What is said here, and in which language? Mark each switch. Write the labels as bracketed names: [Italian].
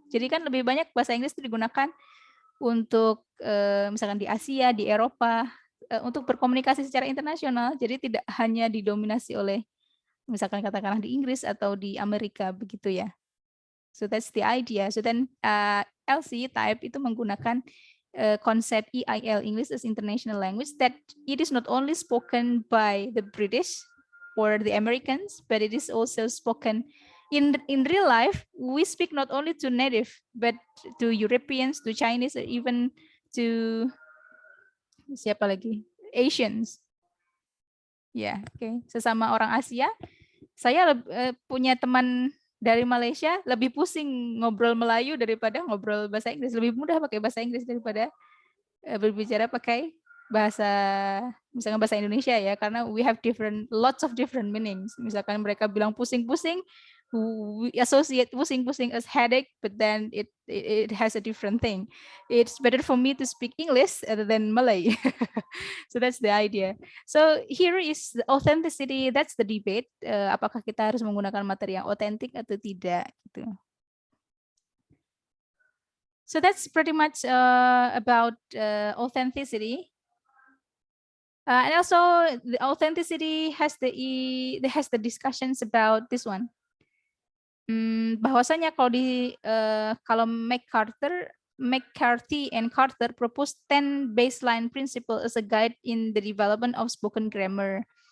[Indonesian] Jadi kan lebih banyak bahasa Inggris itu digunakan untuk misalkan di Asia, di Eropa, untuk berkomunikasi secara internasional. Jadi tidak hanya didominasi oleh misalkan katakanlah di Inggris atau di Amerika begitu ya. [English] So that's the idea. So then LC type [Indonesian] itu menggunakan konsep [English] EIL, English as International Language, that it is not only spoken by the British or the Americans, but it is also spoken in real life. We speak not only to native, but to Europeans, to Chinese, or even to [Indonesian] siapa lagi? [English] Asians. [Indonesian] Ya, oke. Sesama orang Asia. Saya punya teman dari Malaysia lebih pusing ngobrol Melayu daripada ngobrol bahasa Inggris. Lebih mudah pakai bahasa Inggris daripada berbicara pakai bahasa misalkan bahasa Indonesia ya, karena [English] we have lots of different meanings. [Indonesian] Misalkan mereka bilang pusing-pusing, [English] we associate pusing-pusing as headache, but then it has a different thing. It's better for me to speak English other than Malay. So that's the idea. So here is the authenticity. That's the debate. [Indonesian] Apakah kita harus menggunakan materi yang otentik atau tidak? Gitu. [English] So that's pretty much about authenticity. And also the authenticity has the discussions about this one. [Indonesian] Bahwasanya kalau [English] McCarthy and Carter proposed 10 baseline principles as a guide in the development of spoken grammar.